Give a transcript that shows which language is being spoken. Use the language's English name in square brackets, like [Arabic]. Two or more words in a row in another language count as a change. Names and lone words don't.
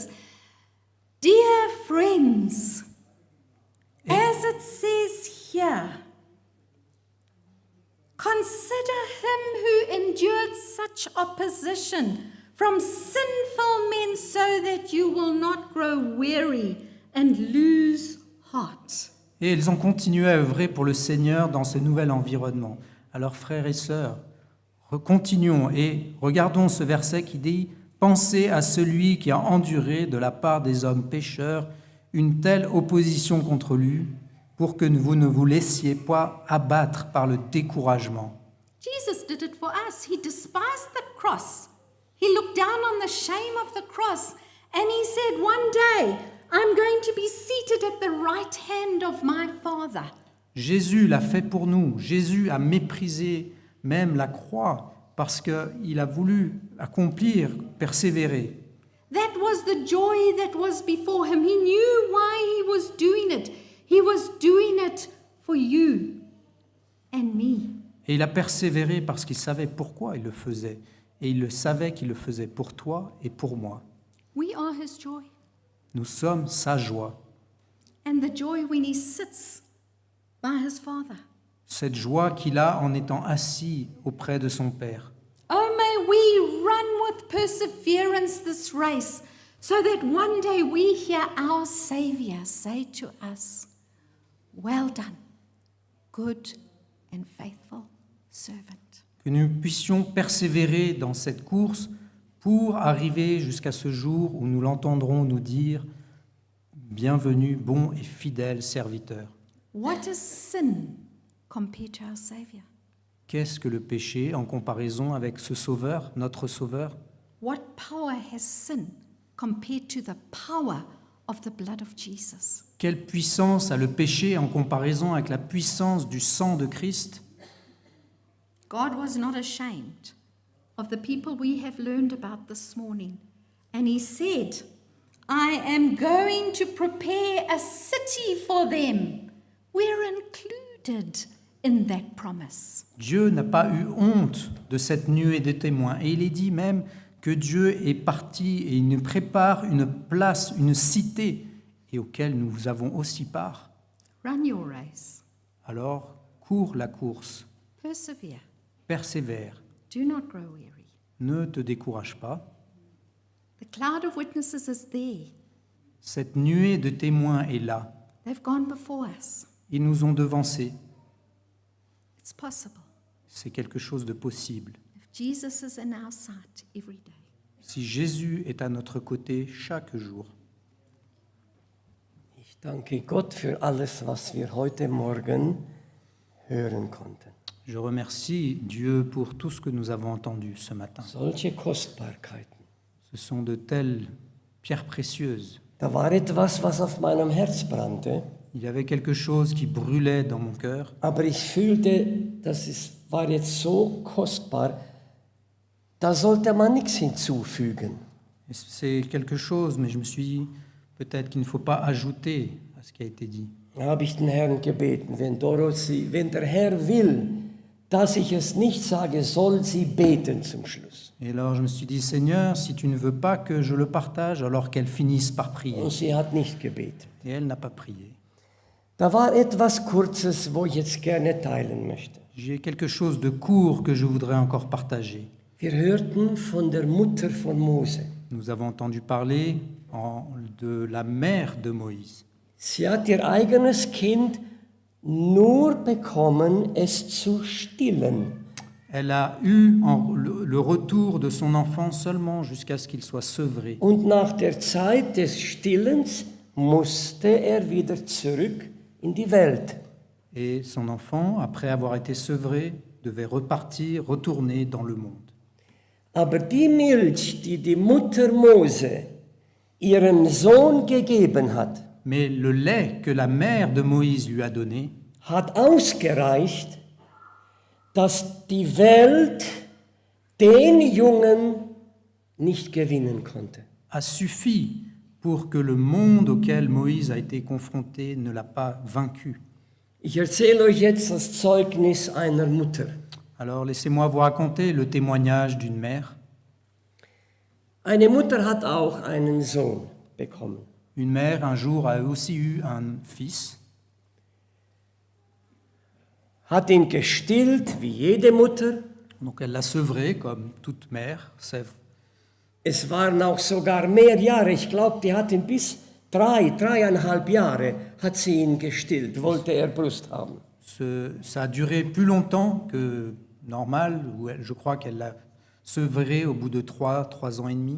[English] Dear friends, as it says here, consider him who endured such opposition from sinful men so that you will not grow weary and lose heart. [French] Et ils ont continué à œuvrer pour le Seigneur dans ce nouvel environnement. Alors frères et sœurs, continuons et regardons ce verset qui dit « Pensez à celui qui a enduré de la part des hommes pécheurs une telle opposition contre lui, pour que vous ne vous laissiez pas abattre par le découragement. » [English] Jesus did it for us. He despised the cross. He looked down on the shame of the cross and he said, one day I'm going to be seated at the right hand of my Father. [French] Jésus l'a fait pour nous. Jésus a méprisé même la croix parce qu'il a voulu accomplir, persévérer. [English] That was the joy that was before him. He knew why he was doing it. He was doing it for you and me. [French] Et il a persévéré parce qu'il savait pourquoi il le faisait. Et il le savait qu'il le faisait pour toi et pour moi. [English] We are his joy. [French] Nous sommes sa joie. [English] And the joy when he sits by his Father. [French] Cette joie qu'il a en étant assis auprès de son Père. [English] Oh, may we run with perseverance this race, so that one day we hear our Savior say to us, well done, good and faithful servant. [French] Que nous puissions persévérer dans cette course pour arriver jusqu'à ce jour où nous l'entendrons nous dire « Bienvenue, bon et fidèle serviteur ». [English] What is sin compared to our Savior? [French] Qu'est-ce que le péché en comparaison avec ce Sauveur, notre Sauveur? [English] What power has sin compared to the power of the blood of Jesus? [French] Quelle puissance a le péché en comparaison avec la puissance du sang de Christ? [English] God was not ashamed of the people we have learned about this morning. And he said, I am going to prepare a city for them. We're included in that promise. [French] Dieu n'a pas eu honte de cette nuée de témoins. Et il est dit même que Dieu est parti et il nous prépare une place, une cité, et auquel nous avons aussi part. [English] Run your race. [French] Alors, cours la course, [English] Persevere. [French] persévère, [English] Do not grow weary. [French] ne te décourage pas. [English] The cloud of witnesses is there. [French] Cette nuée de témoins est là. [English] They've gone before us. [French] Ils nous ont devancés. [English] It's possible. [French] C'est quelque chose de possible. [English] If Jesus is in our sight every day. [French] Si Jésus est à notre côté chaque jour. [German] Ich danke Gott für alles, was wir heute Morgen hören konnten. [French] Je remercie Dieu pour tout ce que nous avons entendu ce matin. [German] Solche Kostbarkeiten. [French] Ce sont de telles pierres précieuses. [German] Da war etwas, was auf meinem Herz brannte, [French] Il y avait quelque chose qui brûlait dans mon cœur, [German] aber ich fühlte, war jetzt so kostbar, da sollte man nichts hinzufügen. [French] et c'est quelque chose, mais je me suis dit, peut-être qu'il ne faut pas ajouter à ce qui a été dit. [German] Da habe ich den Herrn gebeten, wenn der Herr will, dass ich es nicht sage, soll sie beten zum Schluss. [French] Et alors je me suis dit, Seigneur, si tu ne veux pas que je le partage, alors qu'elle finisse par prier. [German] Und sie hat nicht gebeten. [French] Et elle n'a pas prié. [German] Da war etwas Kurzes, wo ich jetzt gerne teilen möchte. [French] J'ai quelque chose de court que je voudrais encore partager. [German] Wir hörten von der Mutter von Mose. [French] Nous avons entendu parler de la mère de Moïse. [German] Sie hat ihr eigenes Kind nur bekommen, es zu stillen. [French] Elle a eu le retour de son enfant seulement jusqu'à ce qu'il soit sevré. [German] Und nach der Zeit des Stillens musste er wieder zurück in die Welt. [French] Et son enfant, après avoir été sevré, devait retourner dans le monde. [German] Aber die Milch, die die Mutter Mose ihrem Sohn gegeben hat, [French] Mais le lait que la mère de Moïse lui a donné [German] hat ausgereicht, dass die Welt den Jungen nicht gewinnen konnte. [French] a suffi pour que le monde auquel Moïse a été confronté ne l'a pas vaincu. [German] Ich erzähle euch jetzt das Zeugnis einer Mutter. [French] Alors laissez-moi vous raconter le témoignage d'une mère. [German] Eine Mutter hat auch einen Sohn bekommen. [French] Une mère, un jour, a aussi eu un fils. [German] Hat ihn gestillt, wie jede Mutter. [French] Donc elle l'a sevré, comme toute mère sèvre. [German] Es waren auch sogar mehr Jahre. Ich glaube, die hat ihn bis 3,5 Jahre hat sie ihn gestillt, wollte er Brust haben. [French] Ça a duré plus longtemps que normal, je crois qu'elle l'a sevré au bout de 3 ans et demi.